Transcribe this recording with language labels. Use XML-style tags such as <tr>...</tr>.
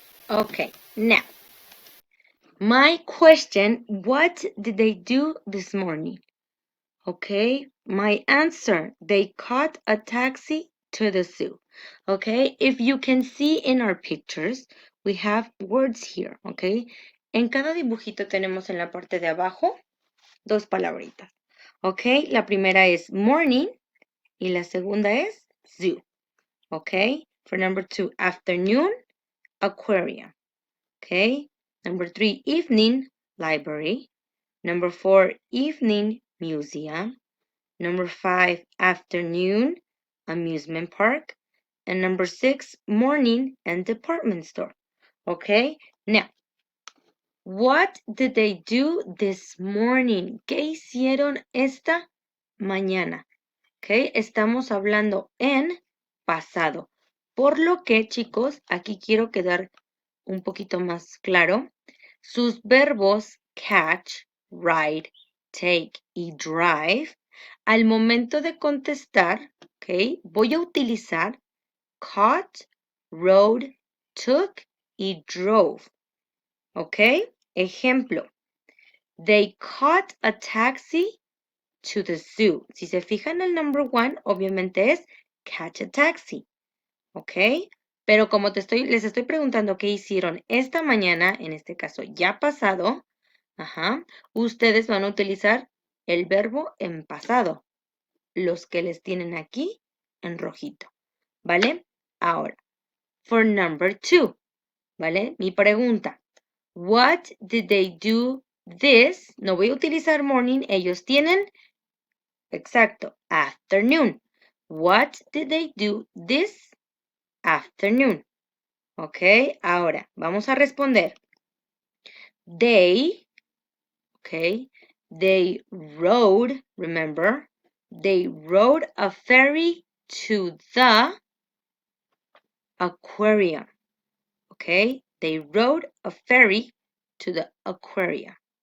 <en>Okay, now, my question, what did they do this morning? Okay, my answer, they caught a taxi to the zoo. Okay, if you can see in our pictures, we have words here, okay?</en> <es>En cada dibujito tenemos en la parte de abajo dos palabritas. Okay, la primera es morning y la segunda es zoo.</es> <en>Okay, for number 2, afternoon, aquarium. Okay, number 3, evening, library. Number 4, evening, museum. Number 5, afternoon, amusement park. And number 6, morning and department store. Okay, now, what did they do this morning?</en> <es>¿Qué hicieron esta mañana? Okay, estamos hablando en pasado. Por lo que, chicos, aquí quiero quedar un poquito más claro. Sus verbos catch, ride, take y drive, al momento de contestar, ¿ok? Voy a utilizar caught, rode, took y drove. ¿Ok? Ejemplo.</es> <en>They caught a taxi to the zoo.</en> <es>Si se fijan, el number 1 obviamente es</es> <en>catch a taxi.</en> <es>¿Ok? Pero como les estoy preguntando qué hicieron esta mañana, en este caso ya pasado, ustedes van a utilizar el verbo en pasado, los que les tienen aquí en rojito, ¿vale? Ahora,</es> <en>for number 2, ¿vale?</en> <es>Mi pregunta,</es> <en>what did they do this?</en> <es>No voy a utilizar morning, ellos tienen, exacto, afternoon.</es> <en>What did they do this afternoon?</en> <es>Ok, ahora vamos a responder.</es> <en>They, okay, they rode, remember, they rode a ferry to the aquarium. Okay, they rode a ferry to the aquarium.</en>